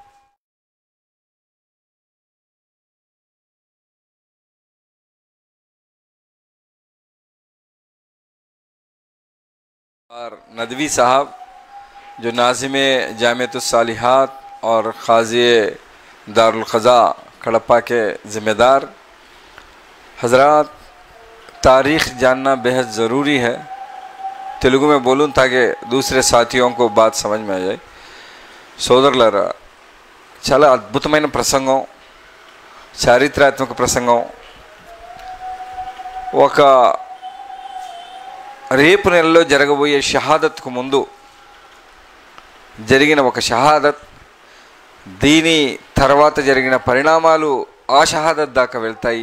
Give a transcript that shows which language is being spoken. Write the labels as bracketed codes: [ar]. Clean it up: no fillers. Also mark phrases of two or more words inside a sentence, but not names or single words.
[ur] اور ندوی صاحب جو ناظم جامعۃ الصالحات اور قاضی دارالقضاء کڑپا کے ذمہ دار حضرات، تاریخ جاننا بہت ضروری ہے. تیلگو میں بولوں تاکہ دوسرے ساتھیوں کو بات سمجھ میں آ جائے. [te] సోదరులారా, చాలా అద్భుతమైన ప్రసంగం, చారిత్రాత్మక ప్రసంగం. ఒక రేపు నెలలో జరగబోయే షహాదత్కు ముందు జరిగిన ఒక షహాదత్, దీని తర్వాత జరిగిన పరిణామాలు ఆ షహాదత్ దాకా వెళ్తాయి.